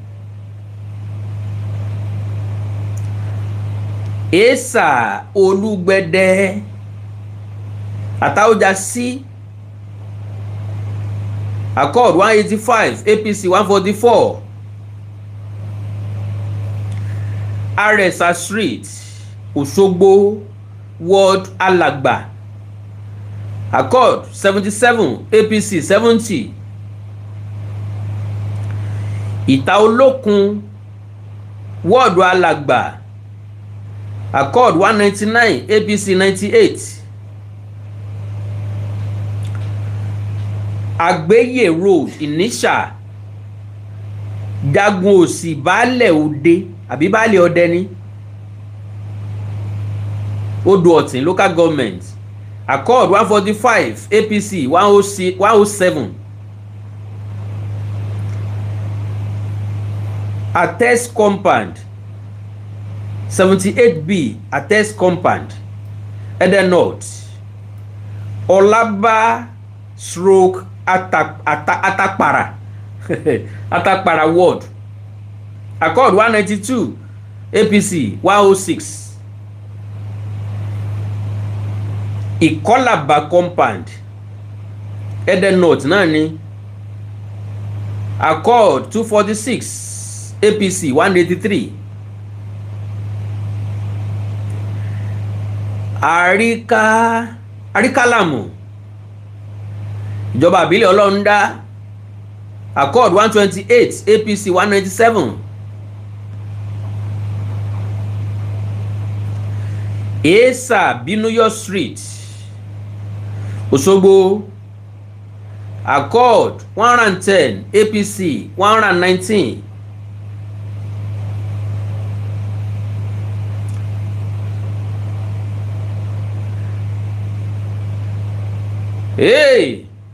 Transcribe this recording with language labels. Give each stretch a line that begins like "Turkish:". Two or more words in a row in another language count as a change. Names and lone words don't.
Yoruba: Esa Olugbede Ataoja C Accord 185 APC 144. Aresa Street Osogbo Ward Alagba Accord 77 APC 70. Ìta Olókun Ward Alagba Accord 199 APC 98. Agbeye Road Inisha Jagun Òsì Baálẹ̀ Òde àbí Baálẹ̀ Ọdẹ ni Odò Ọ̀tìn Local Government Accord 145 APC 107. Ates Compound 78B Ates Compound Eden North Olaba Stroke Atakpara Atakpara Ward Accord 192 APC 106. Ikolaba Compound Eden North náà ni Accord 246 APC 183. Àríkálàmù ìjọba àbílẹ̀ Ọlọ́rundá Accord 128 APC 197. Esa Binuyo Street Osogbo Accord 110 APC 119. Hey!